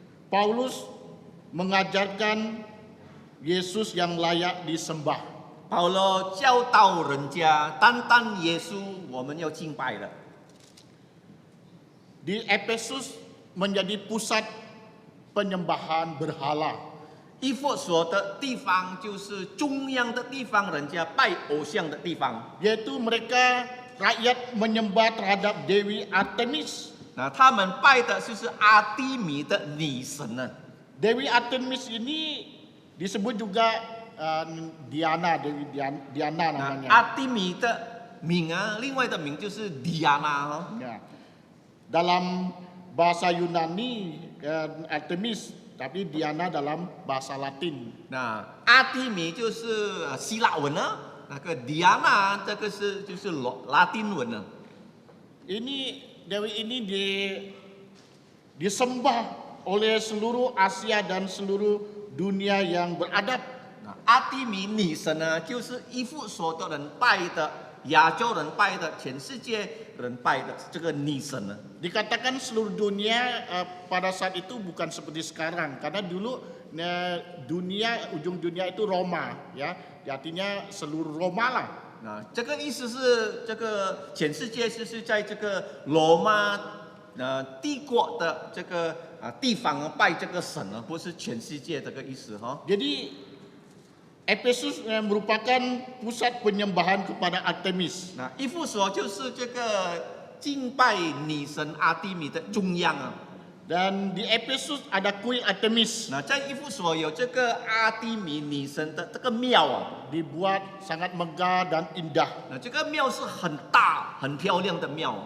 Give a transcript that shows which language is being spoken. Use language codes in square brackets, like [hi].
[id] Paulus mengajarkan Yesus yang layak disembah. [zh] 保罗教导人家，单单耶稣我们要敬拜的。 [id] Di Efesus menjadi pusat penyembahan berhala. [zh] 以弗所的地方就是中央的地方，人家拜偶像的地方。 [id] Yaitu mereka rakyat menyembah terhadap Dewi Artemis. [zh] 那他们拜的就是阿提米的女神呢。 [id] Dewi Artemis ini disebut juga Diana, Dewi Diana namanya. [zh] 阿提米的名啊，另外的名就是迪亚娜哈。 [id] Ya. Dalam bahasa Yunani Artemis, tapi Diana dalam bahasa Latin. [zh] 那阿提米就是希腊文呢，那个迪亚娜这个就是拉丁文呢。 [id] Ini Dewi ini disembah oleh seluruh Asia dan seluruh dunia yang beradab. [zh] 那阿提米女神呢，就是以弗所的人拜的，亚洲人拜的，全世界人拜的这个女神呢。 [id] Dikatakan seluruh dunia pada saat itu bukan seperti sekarang, karena dulu dunia, ujung dunia itu Roma, ya, artinya seluruh Roma lah. [zh] 那这个意思是，这个全世界就是在这个罗马帝国的这个地方拜这个神呢，不是全世界这个意思哈。 [id] Jadi Efesus merupakan pusat penyembahan kepada Artemis. [zh] 那以弗所就是这个敬拜女神阿提米的中央啊。 [id] Dan di Efesus ada kuil Artemis, [zh] 那在以弗所有这个阿提米女神的这个庙啊， [id] dibuat sangat megah dan indah. [zh] 那这个庙是很大、很漂亮的庙。